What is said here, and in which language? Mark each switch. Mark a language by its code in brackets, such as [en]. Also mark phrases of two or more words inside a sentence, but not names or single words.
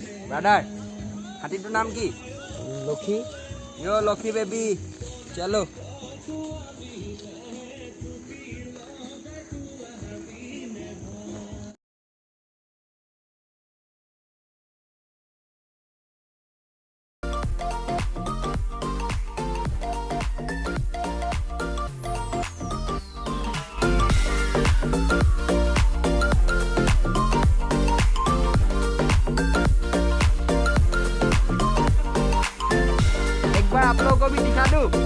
[as] ব্ৰাদাৰ হাতীটোৰ নাম কি? লক্ষী। [hi] ये लक्ष्मी बेबी चलो। एक बार आप लोगों को भी दिखा दूं।